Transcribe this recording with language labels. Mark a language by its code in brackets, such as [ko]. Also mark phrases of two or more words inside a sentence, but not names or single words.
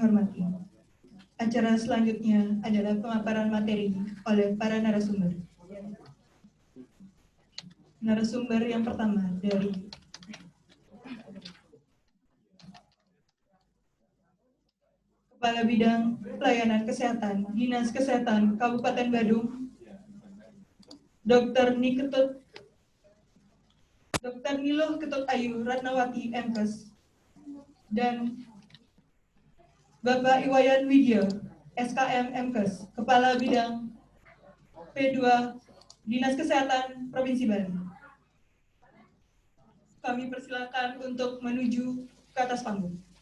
[id] hormati, acara selanjutnya adalah pemaparan materi oleh para narasumber. Narasumber yang pertama dari Kepala Bidang Pelayanan Kesehatan Dinas Kesehatan Kabupaten Badung, Dr. Niluh Ketut Ayu Ratnawati MKes, dan Bapak Iwayan Widya, SKM MKes, Kepala Bidang P2 Dinas Kesehatan Provinsi Bali. Kami persilakan untuk menuju ke atas panggung.